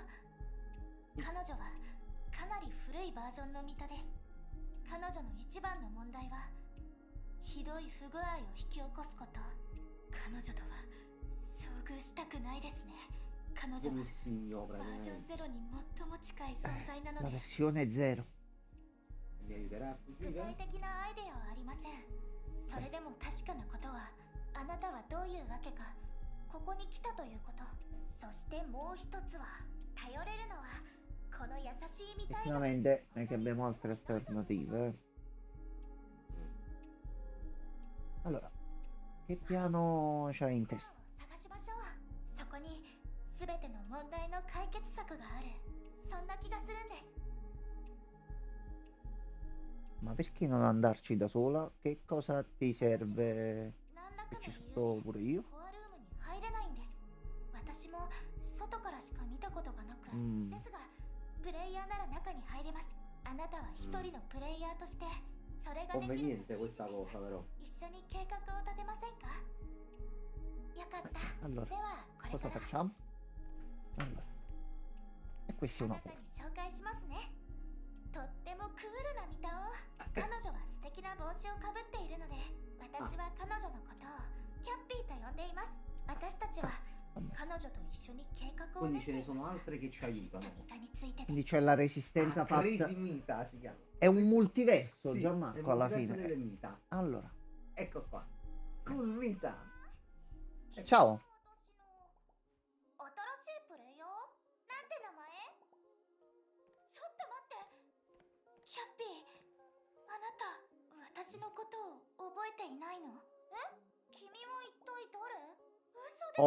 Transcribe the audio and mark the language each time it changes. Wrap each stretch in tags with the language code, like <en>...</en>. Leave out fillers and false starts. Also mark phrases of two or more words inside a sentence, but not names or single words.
<ja>彼女はかなり古いバージョンの見たです。彼女の一番の問題はひどい不具合を引き起こすこと。彼女とは遭遇したくないですね。彼女は</ja> <it>Come il signo</it> <ja>バージョン</ja> <it>praticamente.</it> <ja>ゼロに最も近い存在なの</ja> <it>La</it> <ja>で</ja> <it>versione 0. Mi aiuterà a</it> <ja>具体</ja> <it>fuggire?</it> <ja>的なアイデアはありません。それでも確かなことは、あなたはどういうわけかここに来たということ。そしてもう一つは、頼れるのはこの優しい見たいが</ja> <it>Effettivamente non è che abbiamo altre alternative. Allora, che piano c'hai in testa?</it> <ja>探しましょう。そこに全ての問題の解決策がある。そんな気がするんです。</ja> <it>Ma perché non andarci da sola? Che cosa ti serve?</it> <ja>何らか</ja> <it>E</it> <ja>の</ja> <it>ci</it> <ja>理由</ja> <it>sto</it> <ja>で</ja> <it>pure io.</it> <ja>コアルームに入れないんです。私も外からしか見たことがなく、うんですがプレイヤーなら中に入れます。あなたは一人のプレイヤーとしてそれができると</ja> <it>Conveniente</it> <ja>信じて</ja> <it>questa</it> <ja>います。</ja> <it>cosa però.</it> <ja>一緒に計画を立てませんか。よかった。</ja> <it>Allora,</it> <ja>ではこれ</ja> <it>cosa</it> <ja>から</ja> <it>facciamo? Allora. E questa</it> <ja>あ</ja> <it>è</it> <ja>な</ja> <it>una</it> <ja>たに</ja> <it>porta.</it> <ja>紹介しますね。とってもクールな見たを。彼女は素敵な帽子をかぶっているので、私は彼女のことをキャッピーと呼んでいます。私たちは</ja> <it>Vabbè.</it> <ja>彼女と一緒に計画を</ja> <it>Quindi</it> <ja>練って</ja> <it>ce</it> <ja>い</ja> <it>ne</it> <ja>ま</ja> <it>sono</it> <ja>した。</ja> <it>altre che ci aiutano.</it> <ja>見たについてで</ja> <it>Quindi</it> <ja>す。</ja> <it>c'è la resistenza Ah, fatta. Crazy Mita si chiama. È un multiverso, Sì, è il Gianmarco, alla multiverso fine. delle Mita. Allora, Ecco qua. Cool Mita. ciao.</it> <ja>新しいプレイヤー？なんて名前？ちょっと待って。キャッピー、あなた、私のことを覚えていないの？え？君は一体誰？嘘で。</ja>